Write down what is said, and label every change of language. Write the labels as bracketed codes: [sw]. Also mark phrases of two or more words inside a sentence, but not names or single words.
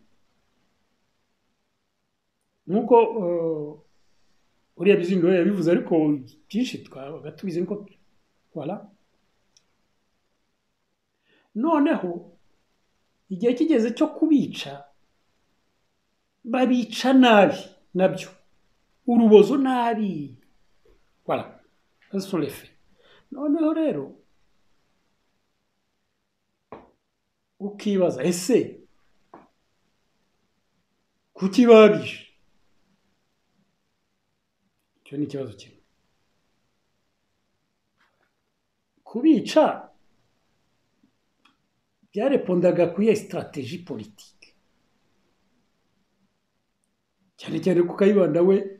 [rw] nk'uko uriya bizingo yabivuze ariko byinshi twabaga tubizi nko voilà noneho igihe kigeze cyo kubica babica nabi nabyo urubozo nabi [fr] voilà ce sont les faits [rw] noneho rero ukibaza ese kuki babishe icyo ni ikibazo kimwe kubica byarepondaga kuri [fr] strategie politique [rw] cyane cyane ku Kayibanda we